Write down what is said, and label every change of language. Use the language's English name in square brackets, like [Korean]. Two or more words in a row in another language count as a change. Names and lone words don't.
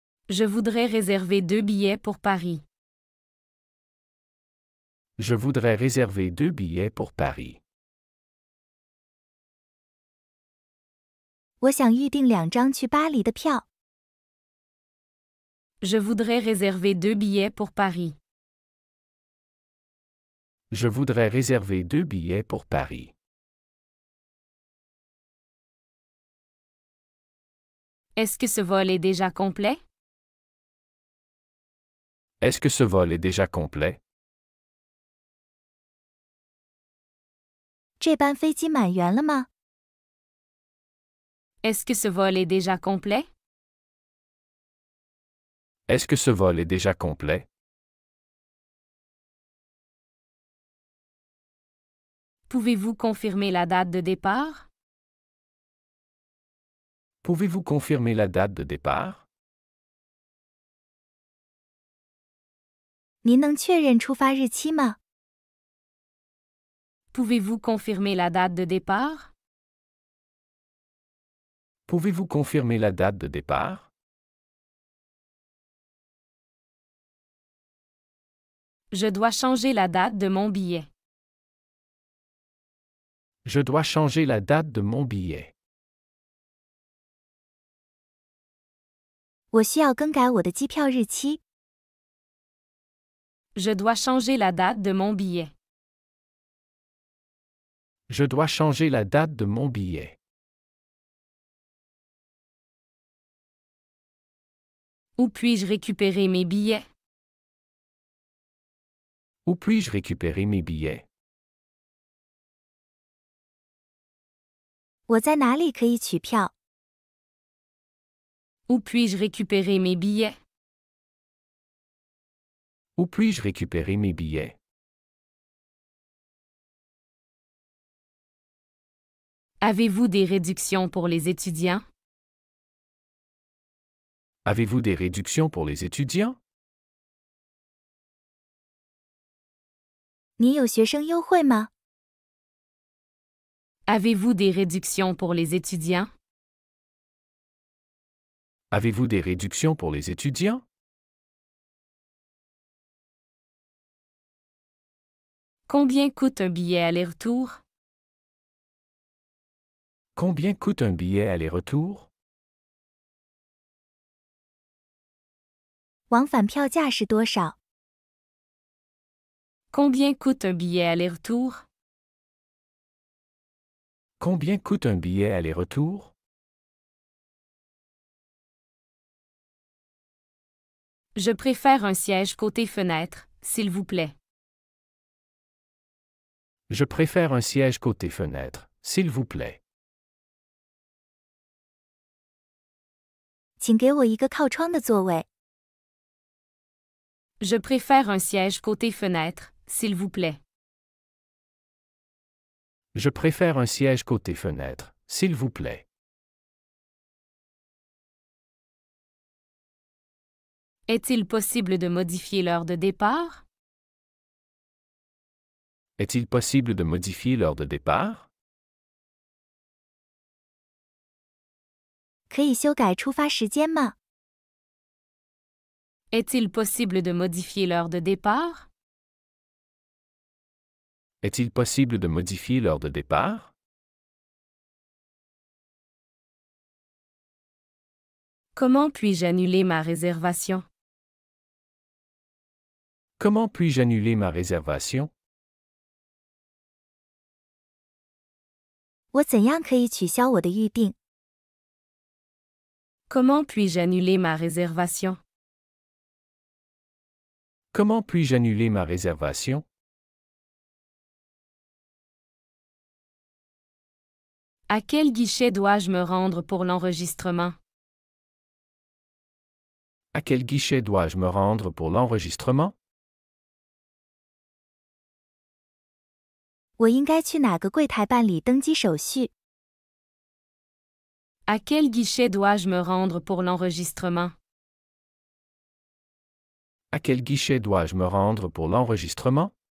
[French] Je voudrais réserver 2 billets pour Paris. Je voudrais réserver 2 billets pour Paris. [Chinese] 我想预订2张去巴黎的票。 [French] Je voudrais réserver 2 billets pour Paris. Je voudrais réserver 2 billets pour Paris. Est-ce que ce vol est déjà complet? Est-ce que ce vol est déjà complet? [Chinese] 这班飞机满员了吗？ [French] Est-ce que ce vol est déjà complet? Est-ce que ce vol est déjà complet? Pouvez-vous confirmer la date de départ? Pouvez-vous confirmer la date de départ? [Chinese] 您能确认出发日期吗？ [French] Pouvez-vous confirmer la date de départ? Pouvez-vous confirmer la date de départ? Je dois changer la date de mon billet. Je dois changer la date de mon billet. [Chinese] 我需要更改我的机票日期。 [French] Je dois changer la date de mon billet. Je dois changer la date de mon billet. Où puis-je récupérer mes billets? Où puis-je récupérer mes billets? [Chinese] 我在哪里可以取票？ [French] Où puis-je récupérer mes billets? Où puis-je récupérer mes billets? Avez-vous des réductions pour les étudiants? Avez-vous des réductions pour les étudiants? [Chinese] 你有学生优惠吗？ [French] Avez-vous des réductions pour les étudiants? Avez-vous des réductions pour les étudiants? Combien coûte un billet aller-retour? Combien coûte un billet aller-retour? [Chinese] 往返票价是多少？ [French] Combien coûte un billet aller-retour? Combien coûte un billet aller-retour? Je préfère un siège côté fenêtre, s'il vous plaît. Je préfère un siège côté fenêtre, s'il vous plaît. [Chinese] 请给我一个靠窗的座位。 [French] Je préfère un siège côté fenêtre, s'il vous plaît. Je préfère un siège côté fenêtre, s'il vous plaît. Est-il possible de modifier l'heure de départ? Est-il possible de modifier l'heure de départ? [Chinese] 可以修改出发时间吗？ [French] Est-il possible de modifier l'heure de départ? Est-il possible de modifier l'heure de départ? Comment puis-je annuler ma réservation? Comment puis-je annuler ma réservation? [Chinese] 我怎样可以取消我的预订？ [French] Comment puis-je annuler ma réservation? Comment puis-je annuler ma réservation? À quel guichet dois-je me rendre pour l'enregistrement? À quel guichet dois-je me rendre pour l'enregistrement? [Chinese] 我应该去哪个柜台办理登机手续？ [French] À quel guichet dois-je me rendre pour l'enregistrement? À quel guichet dois-je me rendre pour l'enregistrement?